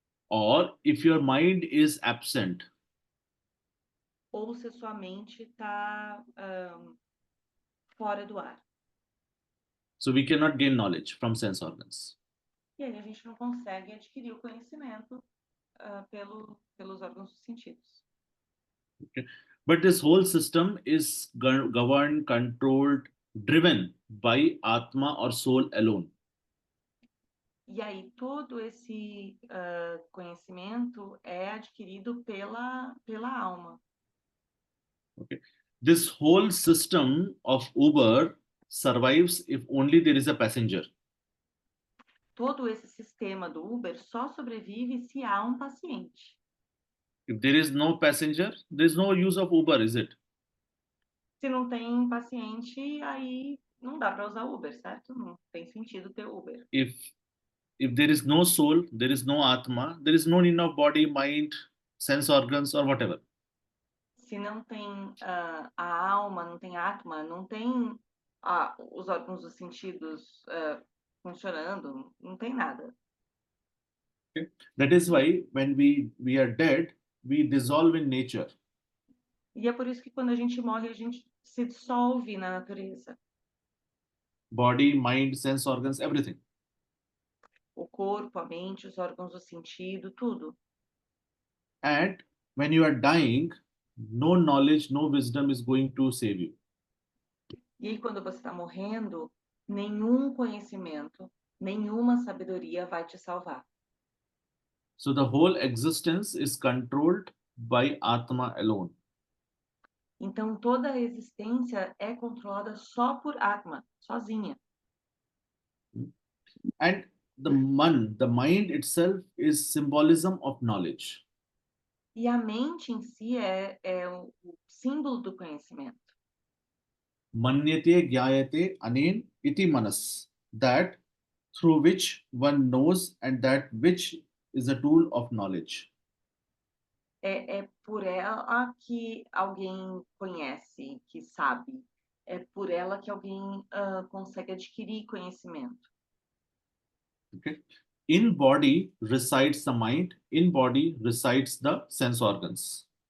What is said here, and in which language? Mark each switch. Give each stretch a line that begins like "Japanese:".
English: Or if your mind is absent.
Portuguese: Ou se a sua mente está fora do ar.
English: So we cannot gain knowledge from sense organs.
Portuguese: E aí a gente não consegue adquirir o conhecimento pelos órgãos dos sentidos.
English: Okay. But this whole system is governed, controlled, driven by Atma or soul alone.
Portuguese: E aí todo esse conhecimento é adquirido pela alma.
English: Okay. This whole system of Uber survives if only there is a passenger.
Portuguese: Todo esse sistema do Uber só sobrevive se há um paciente.
English: If there is no passenger, there is no use of Uber, is it?
Portuguese: Se não tem paciente, aí não dá para usar Uber, certo? Não tem sentido ter Uber.
English: If there is no soul, there is no Atma, there is no need of body, mind, sense organs or whatever.
Portuguese: Se não tem a alma, não tem Atma, não tem os órgãos dos sentidos funcionando, não tem nada.
English: Okay. That is why when we are dead, we dissolve in nature.
Portuguese: E é por isso que quando a gente morre, a gente se dissolve na natureza.
English: body, mind, sense organs, everything.
Portuguese: O corpo, a mente, os órgãos do sentido, tudo.
English: And when you are dying, no knowledge, no wisdom is going to save you.
Portuguese: E aí, quando você está morrendo, nenhum conhecimento, nenhuma sabedoria vai te salvar.
English: So the whole existence is controlled by Atma alone.
Portuguese: Então, toda a existência é controlada só por Atma, sozinha.
English: And the mind itself is symbolism of knowledge.
Portuguese: E a mente em si é o símbolo do conhecimento.
Sanskrit: Manyate gyayate anen iti manas,
English: that through which one knows and that which is a tool of knowledge.
Portuguese: É por ela que alguém conhece, que sabe. É por ela que alguém consegue adquirir conhecimento.
English: Okay. In body resides the mind, in body resides the sense organs.